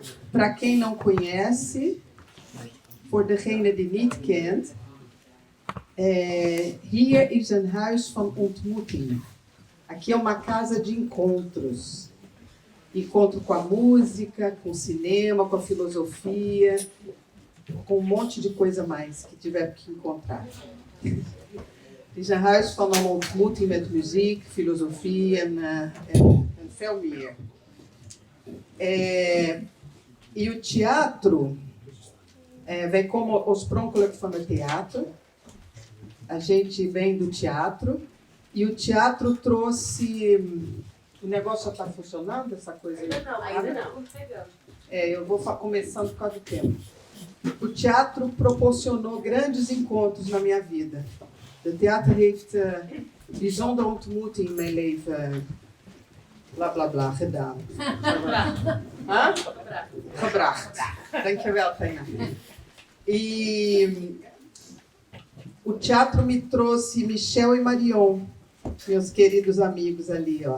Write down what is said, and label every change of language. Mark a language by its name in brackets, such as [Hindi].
[Portuguese] Para quem não conhece, [Dutch] voor degene die niet kent, hier is een huis van ontmoeting. [Portuguese] Aqui é uma casa de encontros. Encontro com a música, com o cinema, com a filosofia, com um monte de coisa mais que tiver que encontrar. [Dutch] Het is een huis van een ontmoeting met muziek, filosofie en veel meer. [Portuguese] E o teatro vem como [Dutch] oorspronkelijk van het theater. [Portuguese] A gente vem do teatro. E o teatro trouxe... O negócio já está funcionando, essa coisa? Ainda não. Eu vou começando por causa do tempo. O teatro proporcionou grandes encontros na minha vida. [Dutch] De theater heeft bijzondere ontmoeting in mijn leven bla bla bla gedaan. Gebracht. Dankjewel, [Portuguese] Taina. E o teatro me trouxe Michel e Marion, meus queridos amigos ali, ó.